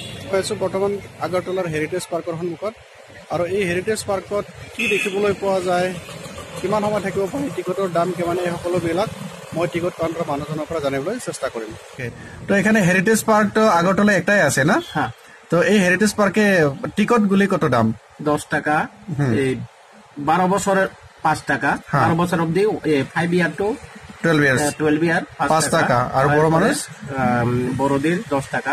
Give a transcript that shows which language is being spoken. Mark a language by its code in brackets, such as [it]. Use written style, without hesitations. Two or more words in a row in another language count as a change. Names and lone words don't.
[as] পাইছো বৰ্তমান আগৰতলাৰ হেৰিটেজ পাৰ্কৰ সন্মুখত আৰু এই হেৰিটেজ পাৰ্কত কি দেখিবলৈ পোৱা যায় কিমান সময় থাকিব পাৰি টিকটৰ দাম কিমান এই সকলোবিলাক মই টিকট কাউণ্টাৰৰ মানুহজনৰ পৰা জানিবলৈ চেষ্টা কৰিম [bn] তো এখানে হেৰিটেজ পার্ক তো আগরতলা একটাই আছে না হ্যাঁ তো এই হেরিটেজ পার্কে টিকট গুলি কত দাম 10 টাকা এই 12 বছরের 5 টাকা 12 বছর অবধি 5 [en] year two 12 ইয়ার্স 12 ইয়ার [bn] 5 টাকা আর বড় মানুষ বড়দের 10 টাকা